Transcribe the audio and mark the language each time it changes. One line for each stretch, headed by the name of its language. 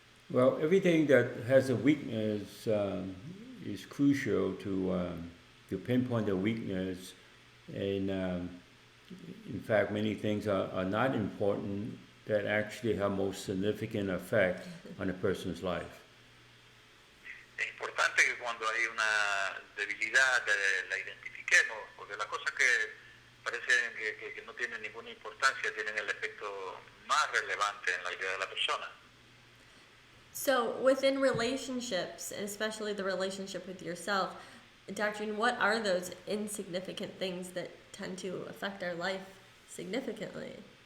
English: Well, everything that has a weakness is crucial to pinpoint the weakness, and in fact, many things are not important that actually have most significant effect on a person's life.
Spanish: Es importante que cuando hay una debilidad la identifiquemos, porque las cosas que parecen que no tienen ninguna importancia tienen el efecto más relevante en la vida de la persona.
English: So within relationships, and especially the relationship with yourself, Dr. Yuen, what are those insignificant things that tend to affect our life significantly?